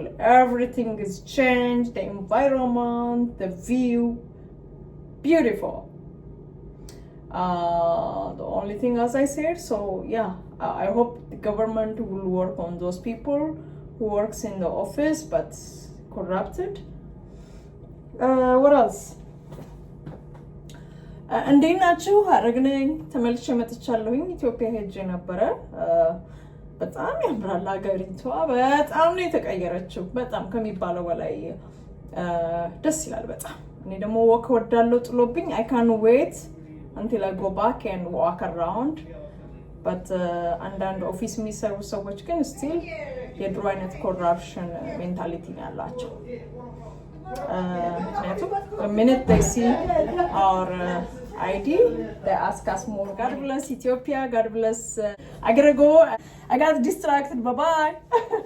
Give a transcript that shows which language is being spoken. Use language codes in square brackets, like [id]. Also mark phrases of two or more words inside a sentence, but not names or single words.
[en] Everything is changed, the environment, the view, beautiful. The only thing, as I said, so yeah, I hope the government will work on those people who works in the office but corrupted. What else? [am] እንዴት ናችሁ? ሀረግነኝ ተመልሼ መጥቻለሁኝ። ኢትዮጵያ ሄጄ ነበረ። በጣም ያምራል ሀገሪቷ። በጣም ነው የተቀየረችው። በጣም ከሚባለው በላይ ደስ ይላል በጣም። እኔ ደግሞ ወክ ወዳለው ጥሎብኝ [en] I can't wait until I go back and walk around. But [am] አንዳንድ ኦፊስ የሚሰሩ ሰዎች ግን [en] still [am] የድሮ አይነት [en] corruption mentality [am] ነው ያላቸው። [en] The minute they see our ID, they ask us more. God bless Ethiopia. God bless. I gotta go. I got distracted. Bye bye.